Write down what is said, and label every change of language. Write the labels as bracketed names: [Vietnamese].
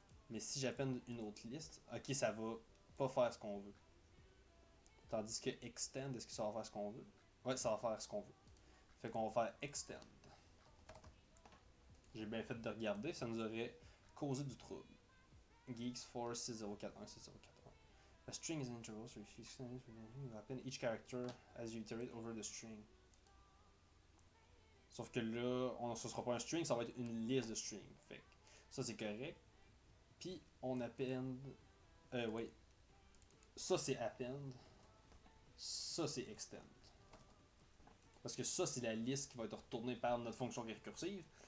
[French] Mais si j'append une autre liste, ok, ça va pas faire ce qu'on veut. Tandis que extend, est-ce que ça va faire ce qu'on veut? Ouais, ça va faire ce qu'on veut. Fait qu'on va faire extend. J'ai bien fait de regarder, ça nous aurait causé du trouble. Geeks for 6041 6041. [English] A string is an interval, so if you extend it, you append each character as you iterate over the string. [French] Sauf que là, ce sera pas un string, ça va être une liste de strings. Fait que ça c'est correct. Puis on append. Oui. Ça c'est append. Ça c'est extend. Parce que ça c'est la liste qui va être retournée par notre fonction récursive.